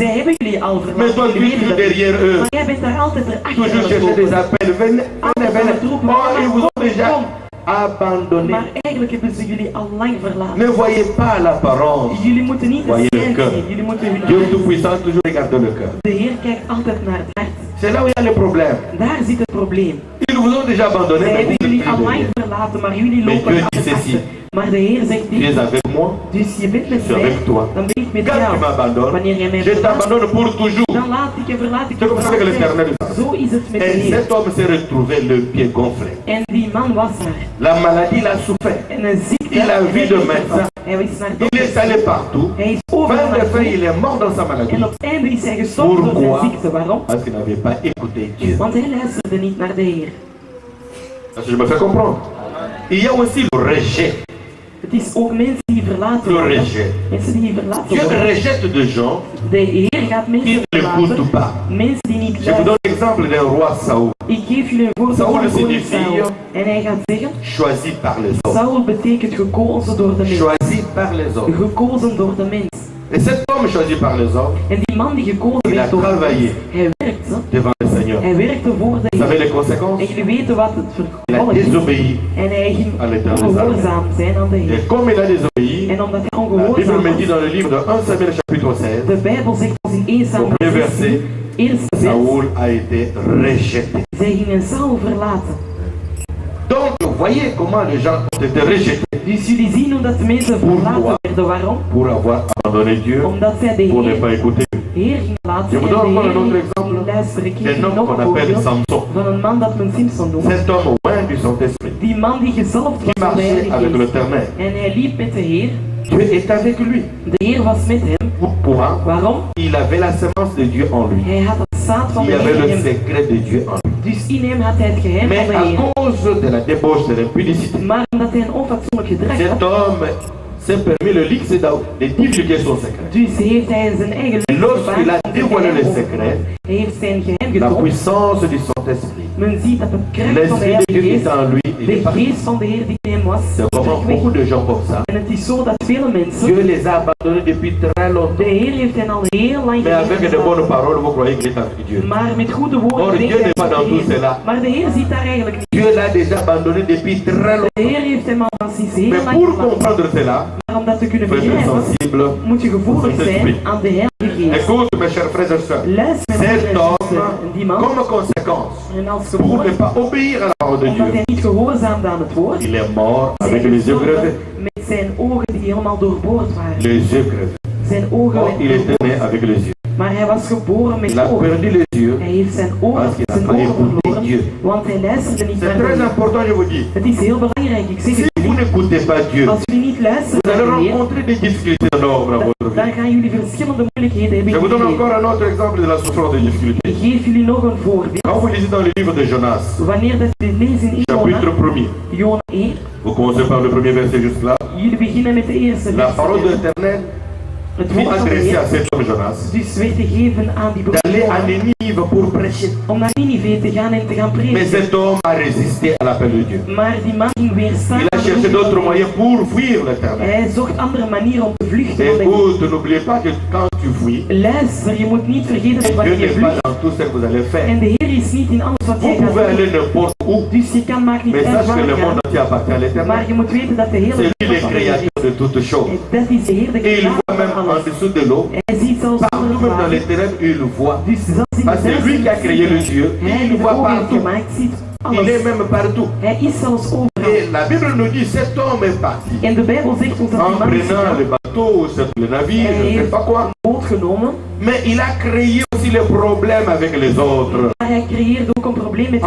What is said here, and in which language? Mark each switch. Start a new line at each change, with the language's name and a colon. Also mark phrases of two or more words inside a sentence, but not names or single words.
Dutch: zij hebben jullie al
French: Mais toi
Dutch: verlaten.
French: tu
Dutch: jullie
French: es
Dutch: weten
French: toujours
Dutch: dat niet.
French: derrière eux.
Dutch: Maar jij bent daar altijd erachter
French: Toujours
Dutch: aan het
French: chercher des
Dutch: lopen.
French: appels. Venez, venez, venez. Oh, ils vous ont déjà abandonné.
Dutch: Maar eigenlijk hebben ze jullie al lang verlaten.
French: Ne voyez pas l'apparence.
Dutch: Jullie moeten niet
French: Voyez
Dutch: de
French: le
Dutch: schijn
French: cœur.
Dutch: zien, jullie moeten hun
French: Dieu
Dutch: hart.
French: Tout-Puissant toujours regarde le cœur.
Dutch: De Heer kijkt altijd naar het hart.
French: C'est là où il y a le problème.
Dutch: Daar zit het probleem.
French: Ils vous ont déjà abandonné,
Dutch: Zij
French: mais vous
Dutch: hebben jullie
French: êtes
Dutch: al lang
French: derrière.
Dutch: verlaten, maar jullie
French: Mais
Dutch: lopen
French: Dieu
Dutch: altijd
French: dit ceci.
Dutch: achter. Maar de Heer zegt
French: Tu
Dutch: dit.
French: es avec moi.
Dutch: Dus je bent met
French: Je suis
Dutch: mij,
French: avec toi.
Dutch: dan ben ik met
French: Quand tu
Dutch: jou.
French: m'abandonnes,
Dutch: Wanneer jij mij
French: je
Dutch: verlaat,
French: t'abandonne pour toujours.
Dutch: dan laat ik je verlaat ik
French: C'est
Dutch: je
French: comme ça
Dutch: voor
French: que l'Éternel
Dutch: altijd.
French: dit.
Dutch: Zo is het met de
French: Et
Dutch: Heer.
French: cet homme s'est retrouvé le pied gonflé.
Dutch: En die man was daar.
French: La maladie l'a souffert.
Dutch: En een ziekte.
French: Il a vu de médecin.
Dutch: Hij is naar
French: Il est allé partout.
Dutch: Hij is overal
French: Fin de fin,
Dutch: naartoe.
French: il est mort dans sa maladie.
Dutch: En op het einde is hij gestorven door zijn
French: Pourquoi?
Dutch: ziekte. Waarom?
French: Parce qu'il n'avait pas écouté Dieu.
Dutch: Want hij luisterde niet naar de Heer.
French: Est-ce que je me fais comprendre? Il y a aussi le rejet.
Dutch: Het is ook mensen die verlaten
French: Le
Dutch: worden.
French: rejet.
Dutch: Mensen die verlaten
French: Dieu
Dutch: worden.
French: rejette des gens
Dutch: De Heer gaat
French: qui
Dutch: mensen
French: ne l'écoutent
Dutch: verlaten.
French: pas.
Dutch: Mensen die niet
French: Je vous
Dutch: luisteren.
French: donne l'exemple d'un roi Saoul,
Dutch: Ik geef jullie een voorbeeld
French: Saul
Dutch: van koning
French: signifie-
Dutch: Saul. En hij gaat zeggen,
French: choisi par les hommes.
Dutch: Saul betekent gekozen door de mens.
French: Choisi par les hommes.
Dutch: Gekozen door de mens.
French: Et cet homme choisi par les hommes,
Dutch: En die man die gekozen
French: il a
Dutch: werd door de
French: travaillé
Dutch: mens, hij werkte.
French: devant le Seigneur.
Dutch: Hij werkte voor de
French: Vous savez
Dutch: Heer.
French: les conséquences?
Dutch: En jullie weten wat het
French: Il a
Dutch: vervolg is.
French: désobéi.
Dutch: En hij ging
French: à l'Éternel.
Dutch: ongehoorzaam zijn aan de Heer.
French: Et comme il a désobéi,
Dutch: En omdat hij
French: la Bible
Dutch: ongehoorzaam
French: me dit
Dutch: was,
French: dans le livre de 1 Samuel chapitre 16,
Dutch: de Bijbel zegt als in 1 Samuel
French: Au premier
Dutch: 16,
French: verset,
Dutch: eerste vers,
French: Saoul a été rejeté.
Dutch: zij gingen Saul verlaten.
French: Donc, voyez comment les gens ont été rejetés
Dutch: Dus jullie zien hoe dat de mensen verlaten werden. Waarom?
French: pour avoir abandonné Dieu,
Dutch: Omdat zij de
French: pour ne pas écouter Dieu.
Dutch: Heer gingen laten
French: Je vous
Dutch: en
French: donne
Dutch: de
French: encore un autre
Dutch: Heer
French: exemple
Dutch: ging luisteren. Ik geef
French: d'un
Dutch: jullie
French: homme
Dutch: nog
French: qu'on
Dutch: een
French: appelle
Dutch: voorbeeld
French: Samson.
Dutch: van een man dat men Simpson noemt.
French: Cet homme loin du Saint-Esprit,
Dutch: Die man die gezalfd
French: qui
Dutch: was door de
French: marchait
Dutch: Heilige
French: avec
Dutch: Geest.
French: l'Éternel.
Dutch: En hij liep met de Heer.
French: Dieu est avec lui.
Dutch: De Heer was met hem.
French: Pourquoi?
Dutch: Waarom?
French: Il avait la semence de Dieu en lui.
Dutch: Hij had het zaad van
French: Il
Dutch: de
French: avait
Dutch: Heer in
French: le
Dutch: hem.
French: secret de Dieu en lui.
Dutch: Dus in hem had hij het geheim
French: Mais
Dutch: van de
French: à
Dutch: Heer.
French: cause de la débauche, de l'impudicité,
Dutch: Maar omdat hij een onfatsoenlijk gedrag
French: cet
Dutch: had,
French: homme s'est permis le luxe de divulguer son secret.
Dutch: dus heeft hij zijn eigen
French: Et lorsqu'il a dévoilé le secret,
Dutch: Hij heeft zijn geheim
French: la
Dutch: getoond.
French: puissance du Saint-Esprit,
Dutch: Men ziet dat het kracht van de
French: l'Esprit de Dieu
Dutch: Heilige
French: qui
Dutch: Geest,
French: est en lui, il est
Dutch: de
French: parti.
Dutch: geest van de Heer die in hem was,
French: C'est vraiment
Dutch: weg.
French: beaucoup de gens comme ça.
Dutch: En het is zo dat vele mensen,
French: Dieu les a abandonnés depuis très
Dutch: de
French: longtemps.
Dutch: Heer heeft hen al heel lang
French: Mais avec de
Dutch: gelaten.
French: bonnes paroles, vous croyez qu'il est avec Dieu.
Dutch: Maar met goede
French: Or,
Dutch: woorden
French: Dieu
Dutch: denkt hij
French: n'est pas
Dutch: aan
French: dans
Dutch: de
French: tout
Dutch: Heer.
French: cela.
Dutch: Maar de Heer ziet daar eigenlijk niet.
French: Dieu l'a déjà abandonné depuis très
Dutch: De
French: longtemps.
Dutch: Heer heeft hem al sinds heel
French: Mais
Dutch: lang
French: pour
Dutch: gelaten.
French: comprendre cela,
Dutch: Maar om dat te kunnen
French: il faut être
Dutch: begrijpen,
French: sensible.
Dutch: moet je gevoelig zijn aan de Heilige Geest.
French: Écoute, mes chers frères et sœurs,
Dutch: Luister met
French: cet
Dutch: broeders en
French: homme,
Dutch: zusters. En die man,
French: comme conséquence,
Dutch: en als
French: pour ne
Dutch: gevolg,
French: pas obéir à la parole de
Dutch: omdat
French: Dieu,
Dutch: hij niet gehoorzaamde aan het woord,
French: il est mort
Dutch: zijn
French: avec les yeux
Dutch: gestorven
French: crevés.
Dutch: met zijn ogen die helemaal doorboord waren.
French: Les yeux crevés.
Dutch: Zijn ogen
French: Or, il
Dutch: werden
French: était né
Dutch: doorboord.
French: avec les yeux.
Dutch: Maar hij was geboren met
French: Il a
Dutch: ogen.
French: perdu les yeux.
Dutch: Hij heeft zijn ogen,
French: Parce qu'il n'a
Dutch: zijn
French: pas
Dutch: ogen
French: écouté
Dutch: verloren,
French: Dieu.
Dutch: want hij luisterde niet
French: C'est
Dutch: naar
French: très
Dutch: de Heer.
French: important, je vous dis.
Dutch: Het is heel belangrijk, ik zeg
French: Si
Dutch: het
French: vous
Dutch: jullie.
French: n'écoutez pas Dieu,
Dutch: Als jullie niet luisteren
French: vous allez
Dutch: naar de Heer,
French: rencontrer des difficultés énormes dans votre
Dutch: dan
French: vie.
Dutch: gaan jullie verschillende moeilijkheden hebben
French: Je
Dutch: in
French: vous donne
Dutch: jullie leven.
French: encore un autre exemple de la souffrance des difficultés.
Dutch: Ik geef jullie nog een voorbeeld.
French: Quand vous lisez dans le livre de Jonas,
Dutch: Wanneer dat jullie lezen in
French: chapitre
Dutch: Jona,
French: 1er,
Dutch: Jona 1,
French: vous commencez par le premier verset jusque là.
Dutch: jullie beginnen met de eerste
French: La parole de
Dutch: vers.
French: l'Éternel
Dutch: Het
French: fut
Dutch: woord van de
French: adressée à
Dutch: Heer
French: cet homme Jonas
Dutch: dus werd gegeven aan die broer
French: d'aller à
Dutch: Jona
French: Ninive pour prêcher.
Dutch: om naar Ninive te gaan en te gaan
French: Mais
Dutch: prediken.
French: cet homme a résisté à l'appel de Dieu.
Dutch: Maar die man ging weerstaan.
French: Il a
Dutch: aan de
French: cherché
Dutch: roep
French: d'autres
Dutch: van de
French: moyens pour fuir l'Éternel.
Dutch: Heer. Hij zocht andere manieren om te vluchten van de Heer.
French: Écoute, n'oubliez pas que quand tu fuis,
Dutch: Luister, je moet niet vergeten dat
French: Dieu
Dutch: wanneer je
French: n'est pas
Dutch: vlucht
French: dans tout ce que vous allez
Dutch: en
French: faire.
Dutch: de Heer is niet in alles wat
French: Vous
Dutch: jij gaat
French: pouvez aller
Dutch: doen.
French: n'importe où,
Dutch: Dus je kan maakt niet
French: mais
Dutch: uit
French: sache que
Dutch: waar
French: le
Dutch: je
French: monde
Dutch: gaat.
French: entier appartient à
Dutch: Maar
French: l'Éternel.
Dutch: je moet weten dat de hele
French: C'est lui
Dutch: wereld
French: le
Dutch: van de Heer
French: créateur de toutes
Dutch: is.
French: choses.
Dutch: En dat is de Heer, de
French: Et il
Dutch: creator
French: voit même
Dutch: van
French: en
Dutch: alles.
French: dessous de l'eau,
Dutch: Hij ziet zelfs
French: partout
Dutch: onder
French: même dans
Dutch: het
French: les ténèbres, il voit.
Dutch: Dus zelfs in
French: Parce
Dutch: de
French: que c'est lui qui a créé les yeux,
Dutch: Hij
French: il
Dutch: die de
French: voit
Dutch: ogen heeft
French: partout.
Dutch: gemaakt, ziet
French: Il est
Dutch: alles.
French: même partout.
Dutch: Hij is zelfs overal.
French: Et la Bible nous dit, cet homme est parti.
Dutch: En de Bijbel zegt ons dat
French: En
Dutch: die man is
French: prenant le bateau, le navire, je ne sais pas quoi.
Dutch: een boot genomen,
French: Mais il a créé aussi les problèmes avec les autres.
Dutch: maar hij creëerde ook een probleem met